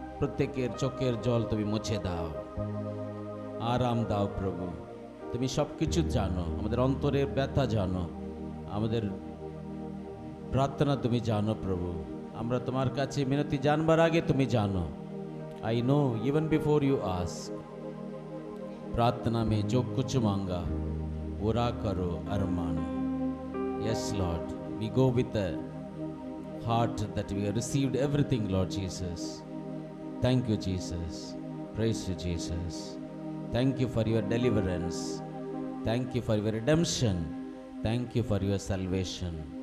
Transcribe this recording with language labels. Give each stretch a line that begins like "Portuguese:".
Bangla: প্রত্যেকের চোখের জল তুমি মুছে দাও, আরাম দাও প্রভু। তুমি সব কিছু জানো, আমাদের অন্তরের ব্যথা জানো, আমাদের প্রার্থনা তুমি জানো প্রভু। আমরা তোমার কাছে মিনতি জানবার আগে তুমি জানো।
English: I know even before you ask.
Hindi: प्रार्थना में जो कुछ मांगा पूरा करो अरमान।
English: Yes Lord, we go with the heart that we have received everything, Lord Jesus. Thank you, Jesus. Praise you, Jesus. Thank you for your deliverance. Thank you for your redemption. Thank you for your salvation.